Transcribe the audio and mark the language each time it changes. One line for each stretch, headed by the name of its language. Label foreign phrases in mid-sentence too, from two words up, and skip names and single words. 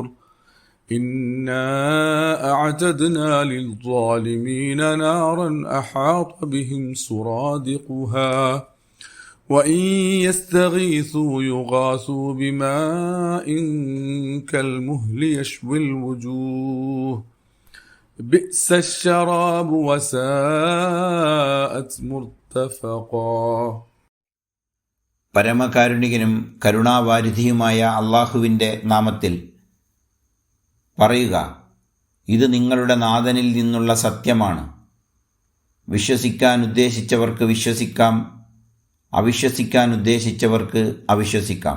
Arabic: إنا أعتدنا للظالمين نارا أحاط بهم سرادقها وإن يستغيثوا يغاثوا بماء كالمهل يشوي الوجوه بئس الشراب وساءت مرتفقا.
Malayalam: പരമകാരുണികനും കരുണാവാരിധിയുമായ അള്ളാഹുവിൻ്റെ നാമത്തിൽ പറയുക, ഇത് നിങ്ങളുടെ നാഥനിൽ നിന്നുള്ള സത്യമാണ്. വിശ്വസിക്കാൻ ഉദ്ദേശിച്ചവർക്ക് വിശ്വസിക്കാം, അവിശ്വസിക്കാൻ ഉദ്ദേശിച്ചവർക്ക് അവിശ്വസിക്കാം.